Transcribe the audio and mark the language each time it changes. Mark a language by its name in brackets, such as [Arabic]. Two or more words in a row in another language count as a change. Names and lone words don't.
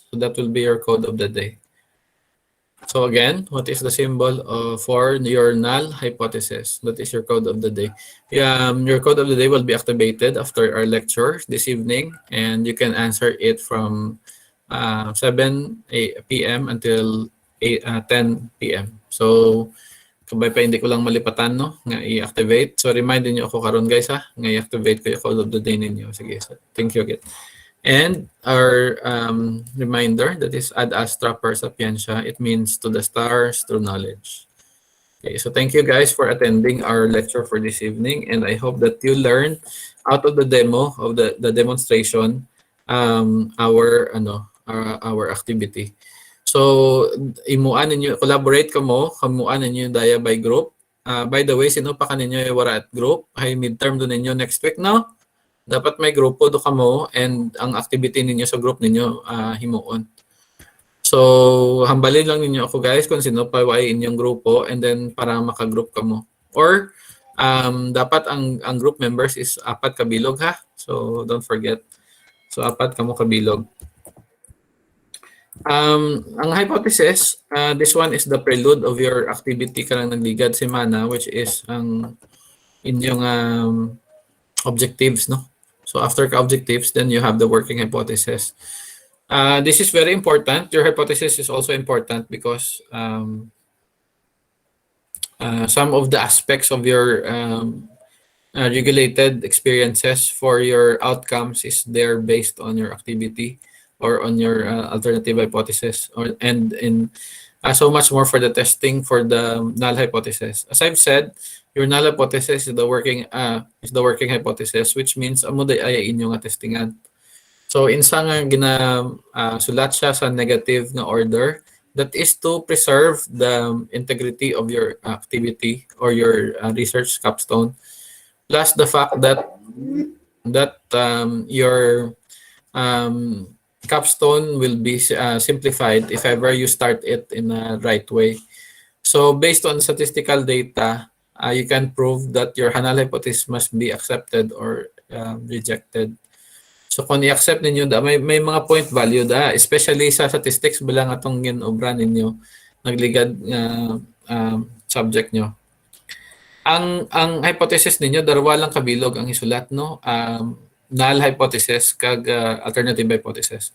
[English] So, that will be your code of the day. So again, what is the symbol for your null hypothesis? That is your code of the day. Your code of the day will be activated after our lecture this evening, and you can answer it from 7 p.m. until 10 p.m. So, [Hiligaynon] kabay pa hindi ko lang malipatan no nga i-activate. So remind niyo ako karon guys ha, nga i-activate ko yung [English] code of the day [Hiligaynon] ninyo. Sige, [English] so thank you again. And our reminder, that is [Latin] ad astra per sapientia, [English] it means to the stars through knowledge. Okay, so thank you guys for attending our lecture for this evening, and I hope that you learned out of the demo of the demonstration our activity. [Hiligaynon] So imuan ninyo, collaborate kamo, kamuan ninyo daya [English] by group. By the way, [Hiligaynon] sino pa kaninyo wara at group? Hay midterm do ninyo [English] next week [Hiligaynon] no? Dapat may grupo do kamo, and ang activity ninyo sa group ninyo himuon. So hambalin lang ninyo ako guys kung sino pa way inyong grupo, [English] and then [Hiligaynon] para maka-group kamo. Or dapat ang [English] group members [Hiligaynon] is 4 kabilog ha. [English] So don't forget. So [Hiligaynon] 4 kamo kabilog. [English] Ang hypothesis, this one is the prelude of your activity [Hiligaynon] karang nagligad semana, which is ang inyong objectives no. [English] So after objectives, then you have the working hypothesis. This is very important. Your hypothesis is also important because some of the aspects of your regulated experiences for your outcomes is there based on your activity or on your alternative hypothesis, and in so much more for the testing for the null hypothesis. As I've said, your null hypothesis is the working hypothesis, which means [Hiligaynon] amo day ay inyo nga testingan. So insa nga sulat siya sa negative nga order, [English] that is to preserve the integrity of your activity or your research capstone, plus the fact that your capstone will be simplified if ever you start it in a right way. So based on statistical data, you can prove that your null hypothesis must be accepted or rejected. [Hiligaynon] So kung i-accept ninyo may mga [English] point value [Hiligaynon] especially sa statistics bilang atong ginobra ninyo nagligad subject nyo. Ang hypothesis ninyo dalawa lang kabilog ang isulat no, [English] null hypothesis [Hiligaynon] kag [English] alternative hypothesis.